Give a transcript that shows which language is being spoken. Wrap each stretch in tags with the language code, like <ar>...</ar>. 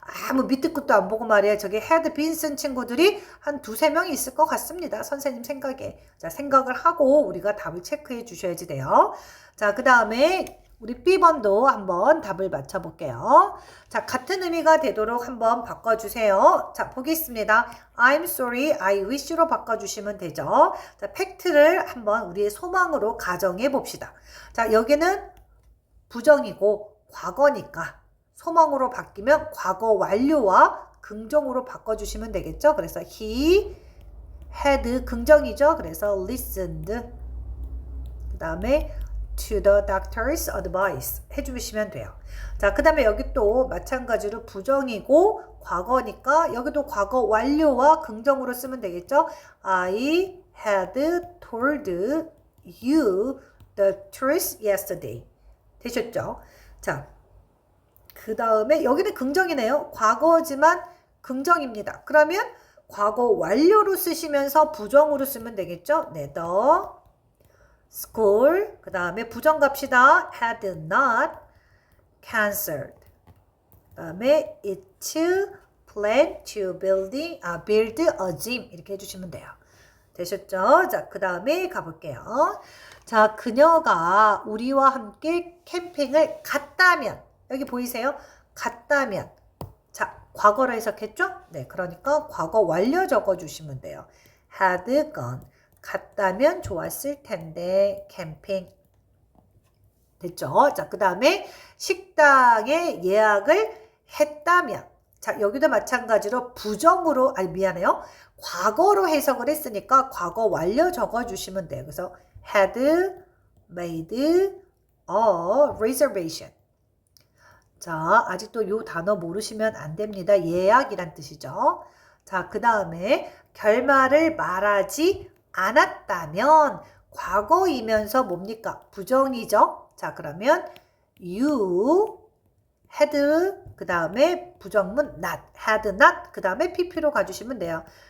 <ko>아무 밑도 끝도 안 보고 말이에요. 저기 had been 쓴 친구들이 한 두세 명이 있을 것 같습니다. 선생님 생각에. 자, 생각을 하고 우리가 답을 체크해 주셔야지 돼요. 자, 그 다음에 우리 B번도 한번 답을 맞춰볼게요. 자, 같은 의미가 되도록 한번 바꿔주세요. 자, 보겠습니다. I'm sorry, I wish 로 바꿔주시면 되죠. 자, 팩트를 한번 우리의 소망으로 가정해 봅시다. 자, 여기는 부정이고 과거니까 소망으로 바뀌면 과거 완료와 긍정으로 바꿔주시면 되겠죠. 그래서 he had 긍정이죠. 그래서 listened. 그 다음에 to the doctor's advice 해주시면 돼요. 자, 그 다음에 여기 또 마찬가지로 부정이고 과거니까 여기도 과거 완료와 긍정으로 쓰면 되겠죠.</ko> <en>I had told you the truth yesterday.</en> <ko>되셨죠? 자, 그 다음에 여기는 긍정이네요. 과거지만 긍정입니다. 그러면 과거 완료로 쓰시면서 부정으로 쓰면 되겠죠? 네, the school, 그 다음에 부정 갑시다.</ko> <en>had not cancelled. 그 다음에 it's planned to build a gym.</en> <ko>이렇게 해주시면 돼요. 되셨죠? 자, 그 다음에 가볼게요. 자, 그녀가 우리와 함께 캠핑을 갔다면, 여기 보이세요? 갔다면. 자, 과거로 해석했죠? 네, 그러니까 과거 완료 적어주시면 돼요. had gone. 갔다면 좋았을 텐데, 캠핑. 됐죠? 자, 그 다음에 식당에 예약을 했다면. 자, 여기도 마찬가지로 부정으로, 과거로 해석을 했으니까 과거 완료 적어주시면 돼요.</ko> <en>그래서 had made a reservation.</en> <ko>자, 아직도 이 단어 모르시면 안 됩니다. 예약이란 뜻이죠. 자, 그 다음에 결말을 말하지 않았다면 과거이면서 뭡니까? 부정이죠. 자, 그러면 you had 그 다음에 부정문 not, had not 그 다음에 pp로 가주시면 돼요.</ko>